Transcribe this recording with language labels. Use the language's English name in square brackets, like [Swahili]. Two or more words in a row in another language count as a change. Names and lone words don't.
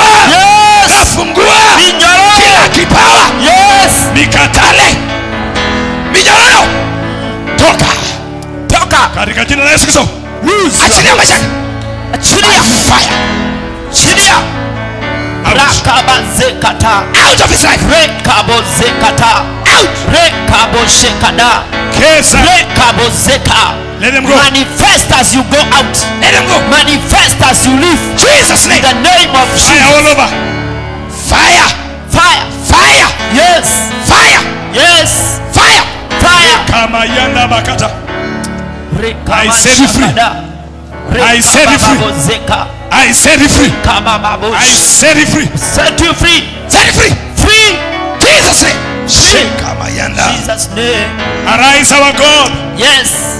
[Swahili] Nafungua. Kila kipawa. Mikatale. Minyororo. Toka. Toka. Katika jina la Yesu Kristo. Achilia maisha. Achilia fire. Achilia. Rakabazekata. [English] Out of his life. Rekabozekata. Out. Rekaboshekada. Kesa. Rekabozeka. Let them go. Manifest as you go out. Let them go. Manifest as you live. Jesus' name. In the name of Jesus. Fire all over. Fire. Fire. Fire. Yes. Fire. Yes. Fire. Fire. Kama yanda bakata. I set you free. I set you free. I set you free. I set you free. Set you free. Set you free. Free. Jesus' name. Jesus' name. Arise our God. Yes.